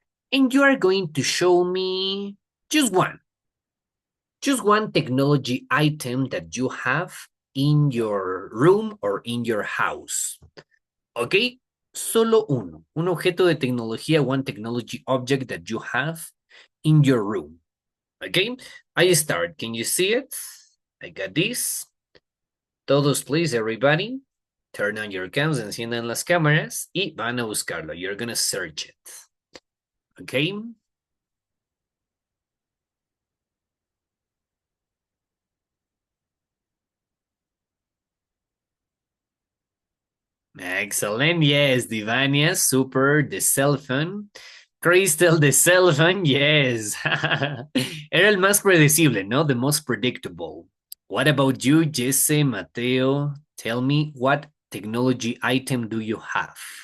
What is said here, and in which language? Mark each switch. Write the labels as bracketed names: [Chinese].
[English] And you are going to show me just one. Just one technology item that you have in your room or in your house. Okay? [Spanish] Solo uno. Un objeto de tecnología, [English] one technology object that you have in your room. Okay? I start. Can you see it? I got this. [Spanish] Todos, [English] please, everybody. Turn on your cams, [Spanish] enciendan las cámaras y van a buscarlo. [English] You're gonna search it. Okay? Excellent. Yes, Divania, super. The cell phone. Crystal, the cell phone. Yes. [Spanish] Era el más predecible, ¿no? [English] The most predictable. What about you, Jesse, Mateo? Tell me, what technology item do you have?